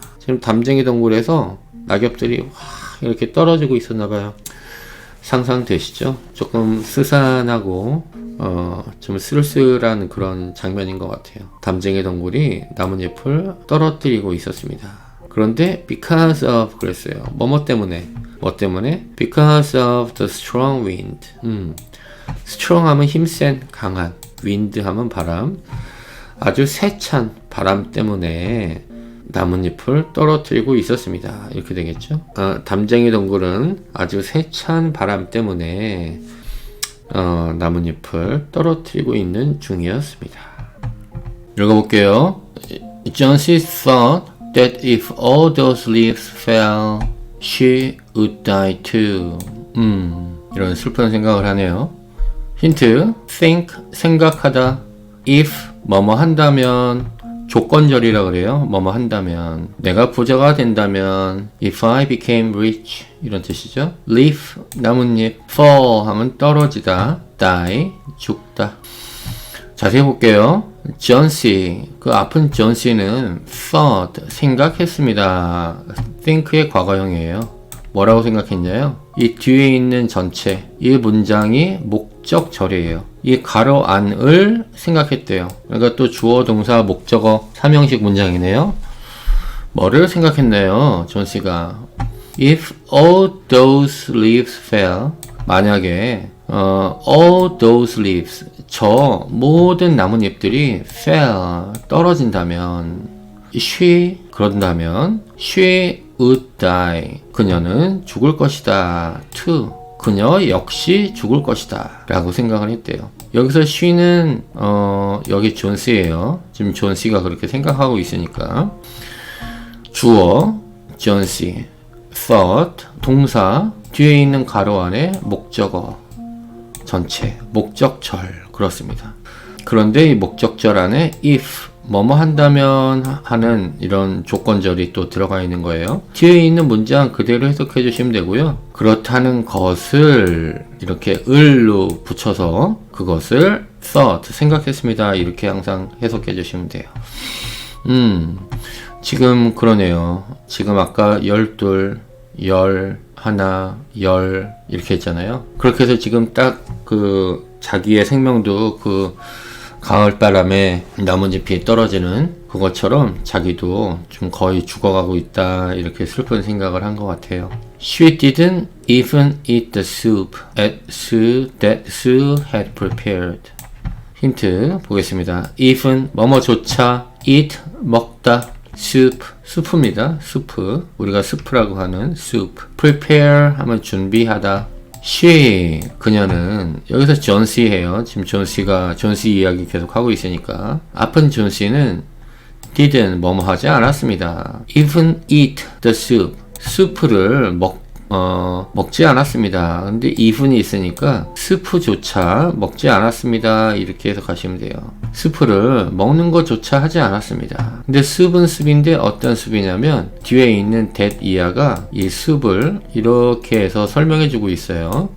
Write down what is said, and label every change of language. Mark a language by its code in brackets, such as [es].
[ko] 지금 담쟁이 덩굴에서 낙엽들이 이렇게 떨어지고 있었나봐요. 상상되시죠? 조금 스산하고 좀 쓸쓸한 그런 장면인 것 같아요. 담쟁이 덩굴이 나뭇잎을 떨어뜨리고 있었습니다. 그런데 because of 그랬어요. 뭐뭐 때문에. 뭐 때문에? [en] because of the strong wind. [ko] strong 하면 힘센, 강한. wind 하면 바람. 아주 세찬 바람 때문에 나뭇잎을 떨어뜨리고 있었습니다. 이렇게 되겠죠. 담쟁이 덩굴은 아주 세찬 바람 때문에 나뭇잎을 떨어뜨리고 있는 중이었습니다. 읽어볼게요. [en] Jonesy thought that if all those leaves fell, she would die too. [ko] 이런 슬픈 생각을 하네요. 힌트, think, 생각하다. if, 뭐뭐 한다면, 조건절이라 그래요. 뭐뭐 한다면, 내가 부자가 된다면, [en] if I became rich, [ko] 이런 뜻이죠. leaf, 나뭇잎, fall 하면 떨어지다, die, 죽다. 자세히 볼게요. 존시, 그 아픈 존시는 thought, 생각했습니다. think의 과거형이에요. 뭐라고 생각했냐요? 이 뒤에 있는 전체, 이 문장이 목적절이에요. 이 가로 안을 생각했대요. 그러니까 또 주어, 동사, 목적어, 삼형식 문장이네요. 뭐를 생각했나요? 존씨가 [en] If all those leaves fell, [ko] 만약에 [en] all those leaves, [ko] 저 모든 나뭇잎들이 fell, 떨어진다면, 그런다면 [en] she would die, [ko] 그녀는 죽을 것이다. too, 그녀 역시 죽을 것이다 라고 생각을 했대요. 여기서 she는 여기 존씨예요. 지금 존씨가 그렇게 생각하고 있으니까 주어, [en] John C. [ko] thought 동사 뒤에 있는 가로 안에 목적어 전체 목적절 그렇습니다. 그런데 이 목적절 안에 if 뭐뭐 한다면 하는 이런 조건절이 또 들어가 있는 거예요. 뒤에 있는 문장 그대로 해석해 주시면 되고요. 그렇다는 것을 이렇게 을로 붙여서 그것을 thought 생각했습니다. 이렇게 항상 해석해 주시면 돼요. 지금 그러네요. 지금 아까 12, 10, 하나, 10 이렇게 했잖아요. 그렇게 해서 지금 딱 그 자기의 생명도 그 가을바람에 나뭇잎이 떨어지는 그것처럼 자기도 좀 거의 죽어가고 있다 이렇게 슬픈 생각을 한 것 같아요. [en] She didn't even eat the soup that Sue had prepared. [ko] 힌트 보겠습니다. even 뭐뭐조차 eat 먹다 soup 수프입니다. 수프 우리가 스프라고 하는 soup prepare 하면 준비하다. she 그녀는 여기서 존 씨예요. 지금 존 씨 이야기 계속 하고 있으니까 앞은 존 씨는 didn't 뭐뭐 하지 않았습니다. [en] even eat the soup [ko] 수프를 먹지 않았습니다. 근데 even이 있으니까 스프조차 먹지 않았습니다. 이렇게 해서 가시면 돼요. 스프를 먹는 것조차 하지 않았습니다. 근데 숲은 숲인데 어떤 숲이냐면 뒤에 있는 that 이하가 이 숲을 이렇게 해서 설명해 주고 있어요.